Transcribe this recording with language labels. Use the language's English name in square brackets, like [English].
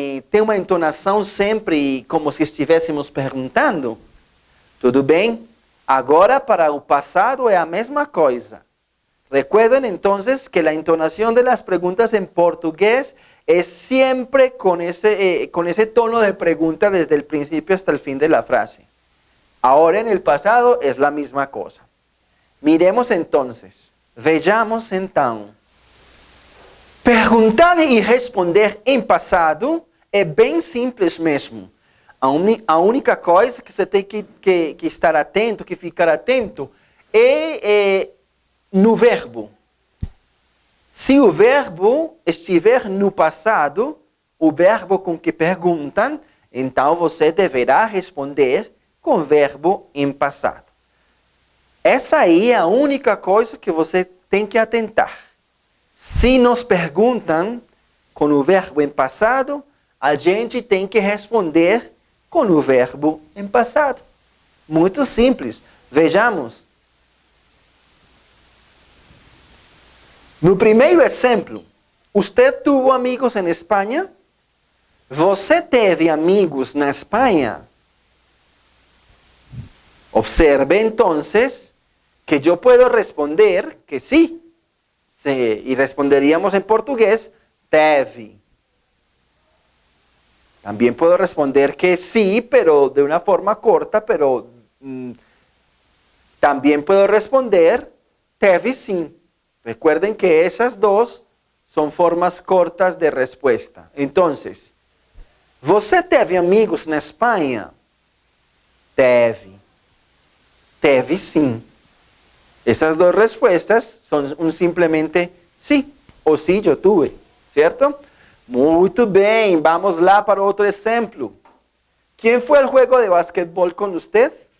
[Portuguese] Tem uma entonação sempre como se estivéssemos perguntando? Tudo bem? Agora, para o passado é a mesma coisa. [Spanish] Recuerden entonces que la entonación de las preguntas en portugués es siempre con ese tono de pregunta desde el principio hasta el fin de la frase. Ahora en el pasado es la misma cosa. Miremos entonces, [Portuguese] vejamos então. Perguntar e responder em passado é bem simples mesmo. A única coisa que você tem que estar atento, que ficar atento, é no verbo. Se o verbo estiver no passado, o verbo com que perguntam, então você deverá responder com o verbo em passado. Essa aí é a única coisa que você tem que atentar. Se nos perguntam com o verbo em passado, a gente tem que responder com o verbo em passado. Muito simples. Vejamos. No primeiro exemplo, você teve amigos em Espanha? Você teve amigos na Espanha? [Spanish] Observe entonces que yo puedo responder que sí. Y responderíamos en portugués, [Portuguese] teve. [Spanish] También puedo responder que sí, pero de una forma corta, pero también puedo responder [Portuguese] teve sim. [Spanish] Recuerden que esas dos son formas cortas de respuesta. Entonces, [Portuguese] você teve amigos na Espanha? Teve. Teve sim. Essas duas respostas são simplesmente sim ou sim, eu [Spanish] tuve, [Portuguese] certo? Muito bem, vamos lá para outro exemplo. Quem foi ao jogo de basquetebol com você?